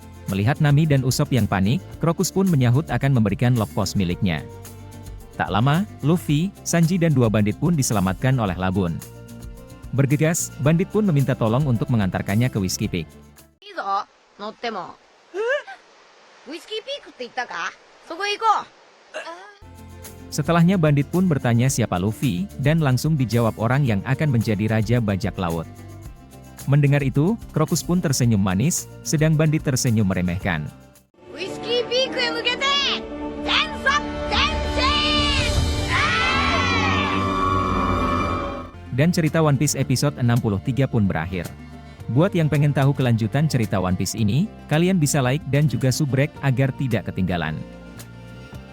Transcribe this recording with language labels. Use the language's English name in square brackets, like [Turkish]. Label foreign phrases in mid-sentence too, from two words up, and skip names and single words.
[Indonesian] Melihat Nami dan Usopp yang panik, Crocus pun menyahut akan memberikan lock post miliknya. Tak lama, Luffy, Sanji dan dua bandit pun diselamatkan oleh Labun. Bergegas, bandit pun meminta tolong untuk mengantarkannya ke Whiskey Peak. [Japanese] いいぞ乗ってもウイスキーピークって言ったかそこへ行こう [Indonesian] Setelahnya bandit pun bertanya siapa Luffy, dan langsung dijawab orang yang akan menjadi Raja Bajak Laut. Mendengar itu, Crocus pun tersenyum manis, sedang bandit tersenyum meremehkan. [Japanese] ウイスキーピークへ向けて全速前進 [Indonesian] Dan cerita One Piece episode 63 pun berakhir. Buat yang pengen tahu kelanjutan cerita One Piece ini, kalian bisa like dan juga subrek agar tidak ketinggalan.